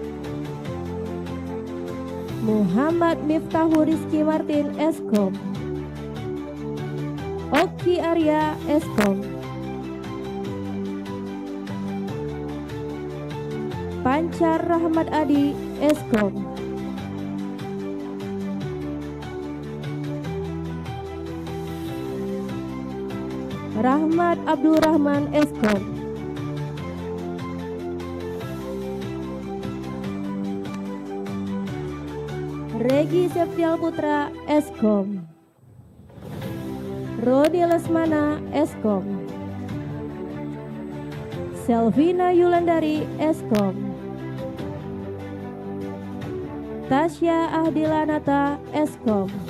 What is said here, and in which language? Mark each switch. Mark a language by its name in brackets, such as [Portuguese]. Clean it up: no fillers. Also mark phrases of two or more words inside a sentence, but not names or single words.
[Indonesian] Muhammad Miftahul Rizky Martin Eskom, Oki Arya Eskom, Pancar Rahmat Adi Eskom, Rahmat Abdul Rahman Eskom, Regi Septial Putra Eskom, Rodi Lesmana Eskom, Selvina Yulandari Eskom, Tasya Ahdilanata Eskom,